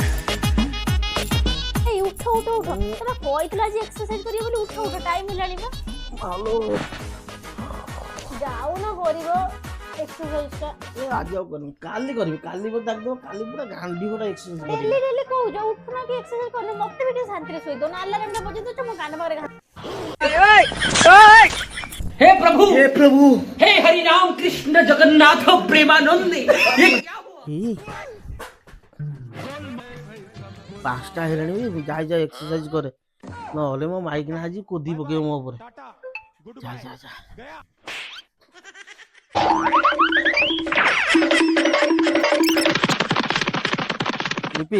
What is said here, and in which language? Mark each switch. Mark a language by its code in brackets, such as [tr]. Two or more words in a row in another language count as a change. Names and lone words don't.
[or] ଏଇ ଉଠ ଉଠ ଉଠ ତମେ କହିଥିଲ ଆଜି ଏକ୍ସରସାଇଜ କରିବ ବୋଲି ଉଠ ଉଠ ଟାଇମ ହେଲାଣି ବା ମାଲୋ ଯାଉନ କରିବ ଏକ୍ସରସାଇଜ ଟା ଏ ଆଜି ଆଉ କରିବି କାଲି ମତେ ଡାକିଦବ କାଲି ପୁରା ଗାଣ୍ଡି ଫଟା ଏକ୍ସରସାଇଜ ଡେଲି କରିବି ଡେଲି କହୁଛ ଉଠୁନ କି ଏକ୍ସରସାଇଜ କରୁନ ମତେ ବି ଟିକେ ଶାନ୍ତିରେ ଶୋଇ ଦଉନ ଆଲାର୍ମ ଟା ବଜେଇ ଦଉଛ ମୋ କାନ ପାଖରେ [hi] हे प्रभु हे हरि राम कृष्ण जगन्नाथ प्रेमानंद ये क्या हुआ [or] ଏଇ 5ଟା ହେଲାଣି ଯାଇ ଏକ୍ସରସାଇଜ କରେ ନହେଲେ ମୋ ମାଇକିନା ଆଜି କୋଦି ପକେଇବ ମୋ ଉପରେ ଯା ଲିପି